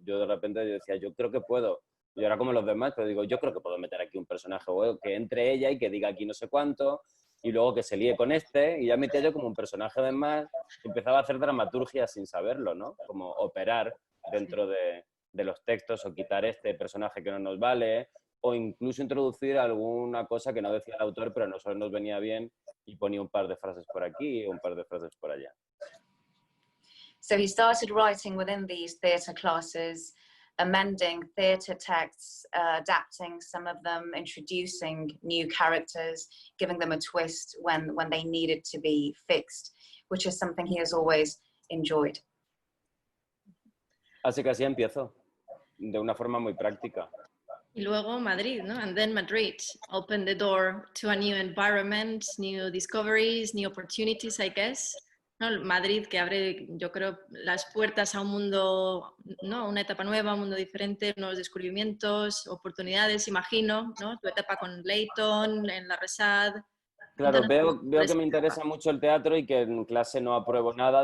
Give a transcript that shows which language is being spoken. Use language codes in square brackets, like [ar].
[es] Yo de repente decía, yo creo que puedo. Yo era como los demás, pero digo, yo creo que puedo meter aquí un personaje, o que entre ella y que diga aquí no sé cuánto, y luego que se líe con y ya metía yo como un personaje de más, empezaba a hacer dramaturgia sin saberlo, ¿no? Como operar dentro de los textos o quitar este personaje que no nos vale, o incluso introducir alguna cosa que no decía el autor, pero a nosotros nos venía bien y ponía un par de frases por aquí y un par de frases por allá. [en] So he started writing within these theatre classes, amending theatre texts, adapting some of them, introducing new characters, giving them a twist when they needed to be fixed, which is something he has always enjoyed. [es] Así que así empiezo, de una forma muy práctica. Y luego Madrid, ¿no? [en] And then Madrid opened the door to a new environment, new discoveries, new opportunities, I guess. [es] ¿No? Madrid que abre, yo creo, las puertas a un mundo, ¿no? Una etapa nueva, un mundo diferente, nuevos descubrimientos, oportunidades, imagino, ¿no? Tu etapa con Leighton, en la Resad. Claro, veo que me interesa mucho el teatro y que en clase no apruebo nada.